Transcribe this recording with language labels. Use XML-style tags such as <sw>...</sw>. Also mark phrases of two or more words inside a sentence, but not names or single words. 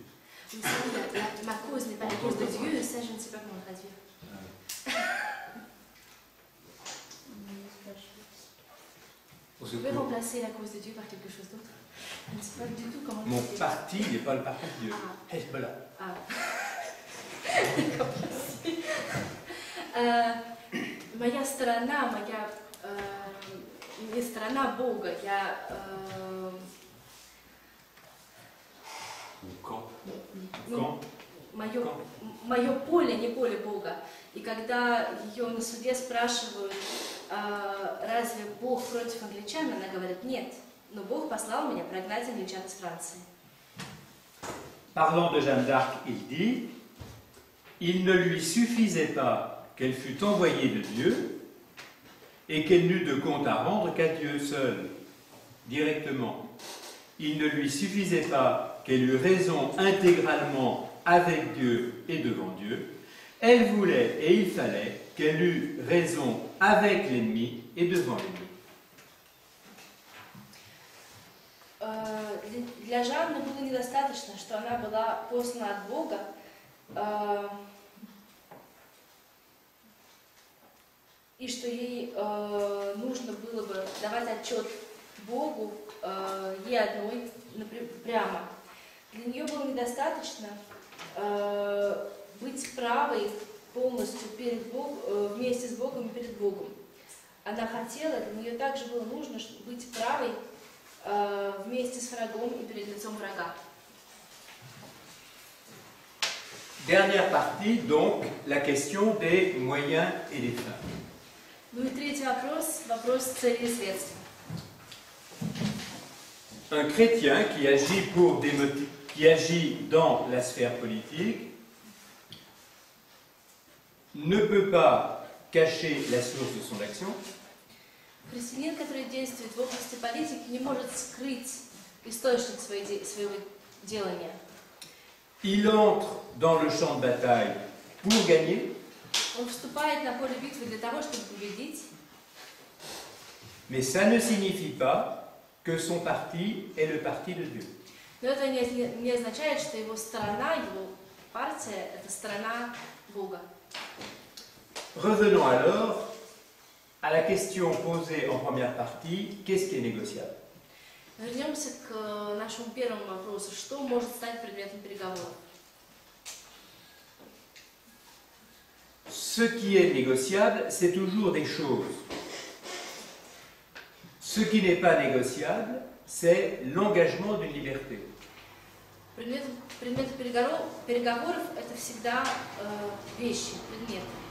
<fr>Ma cause n'est pas la cause de Dieu, ça je ne sais pas comment traduire. Vous pouvez remplacer la cause de Dieu par quelque chose d'autre? Je ne sais pas du tout comment le Mon traduire. parti n'est pas le parti de Dieu. Hezbollah.</fr> <ru>Моя сторона, не сторона Бога, Quand мое поле, не поле Бога. И когда ее на суде спрашивают, разве Бог против англичан, она говорит, нет, но Бог послал меня прогнать англичан из Франции.</ru> <fr>Parlant de Jeanne d'Arc, il dit, il ne lui suffisait pas qu'elle fût envoyée de Dieu et qu'elle n'eût de compte à rendre qu'à Dieu seul, directement. Il ne lui suffisait pas qu'elle eût raison intégralement avec Dieu et devant Dieu. Elle voulait et il fallait qu'elle eût raison avec l'ennemi et devant l'ennemi.</fr> <ru>Для Жанны было недостаточно, что она была послана от Бога, и что ей нужно было бы давать отчет Богу, ей одной, прямо. Для нее было недостаточно быть правой полностью перед вместе с Богом и перед Богом. Она хотела, для нее также было нужно быть правой вместе с врагом и перед лицом врага.</ru> <fr>Dernière partie, donc, la question des moyens et des fins.</fr> <ru>Ну и третий вопрос, вопрос цели и средств.</ru> <fr>Un chrétien qui agit dans la sphère politique ne peut pas cacher la source de son action.</fr> <ru>Христианин, который действует в области политики, не может скрыть источник своего делания.</ru> <fr>Il entre dans le champ de bataille pour gagner,</fr> <ru>Он вступает на поле битвы для того, чтобы победить,</ru> <fr>mais ça ne signifie pas que son parti est le parti de Dieu.</fr> <ru>но это не означает, что его сторона, его партия – это сторона Бога.</ru> <fr>Revenons alors à la question posée en première partie, qu'est-ce qui est négociable?</fr> <ru>Вернемся к нашему первому вопросу. Что может стать предметом переговоров?</ru> <fr>Ce qui est négociable, c'est toujours des choses. Ce qui n'est pas négociable, c'est l'engagement d'une liberté.</fr> <ru>Предмет переговоров – это всегда вещи, предметы.</ru>